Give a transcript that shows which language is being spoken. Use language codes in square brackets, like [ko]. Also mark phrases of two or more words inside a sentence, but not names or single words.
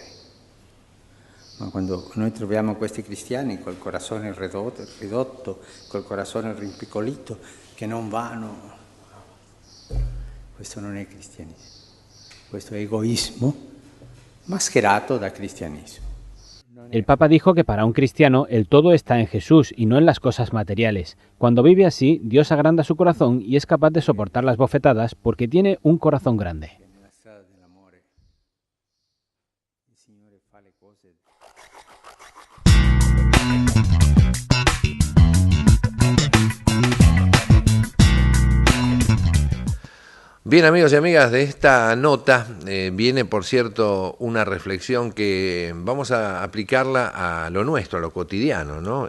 [it] Ma quando noi troviamo questi cristiani col corazone ridotto, col corazone rimpiccolito, che non vanno, questo non è cristianismo, questo è egoísmo mascherato da cristianismo. [es] El Papa dijo que para un cristiano el todo está en Jesús y no en las cosas materiales. Cuando vive así, Dios agranda su corazón y es capaz de soportar las bofetadas porque tiene un corazón grande. Bien, amigos y amigas, de esta nota viene, por cierto, una reflexión que vamos a aplicarla a lo nuestro, a lo cotidiano, ¿no?